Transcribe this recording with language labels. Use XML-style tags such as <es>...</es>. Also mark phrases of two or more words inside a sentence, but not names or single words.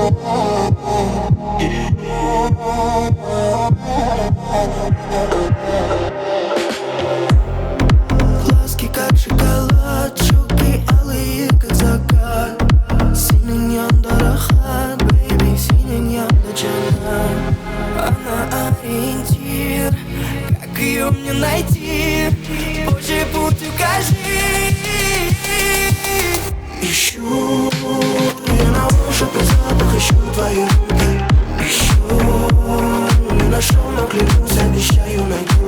<ru>Глазки как шоколад, щеки алые как закат.</ru> <tt>Синен янда рахат, бэйби, синен янда джаннат.</tt> <ru>Она ориентир, как ее мне найти? Божий путь укажи. Ищу, я на ощупь запах, ищу твои руки. Ищу, не нашел, но клянусь, обещаю, найду.</ru>